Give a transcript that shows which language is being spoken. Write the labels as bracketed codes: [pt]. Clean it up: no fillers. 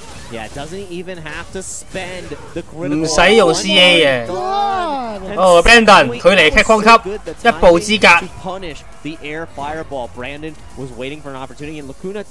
[en] Yeah, doesn't even have to spend the [yue] 唔使用 CA 嘅。哦 ，Brandon 距離 Capcom 級1步之隔。 [en] The air fireball. Brandon was waiting for an opportunity, and Lacuna